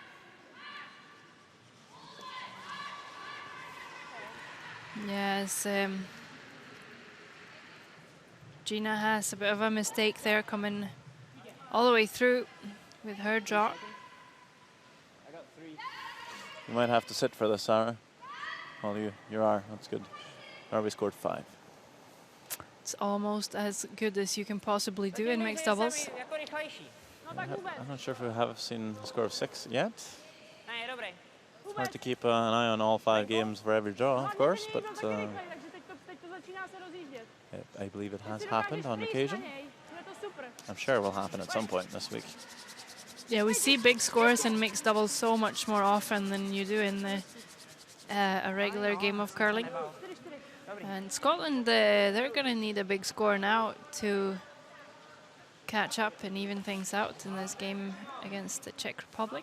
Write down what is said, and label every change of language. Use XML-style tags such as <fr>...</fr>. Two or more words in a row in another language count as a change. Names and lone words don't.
<en>Yes, Gina has a bit of a mistake there, coming all the way through with her draw. I got 3. You might have to sit for this, Sarah. Well, you are. That's good. Norway scored 5. It's almost as good as you can possibly do in mixed doubles.</en> <cs>Jako rychlejší.</cs> <en>I'm not sure if we have seen the score of 6 yet.</en> <cs>Ne, je dobrý.</cs> <en>It's hard to keep an eye on all 5 games for every draw, of course, but</en> <cs>Takže teď to začíná se rozjíždět.</cs> <en>I believe it has happened on occasion.</en> <cs>Bude to super.</cs> <en>I'm sure it will happen at some point this week. Yeah, we see big scores in mixed doubles so much more often than you do in a regular game of curling. And Scotland, they're going to need a big score now to catch up and even things out in this game against the Czech Republic.</en>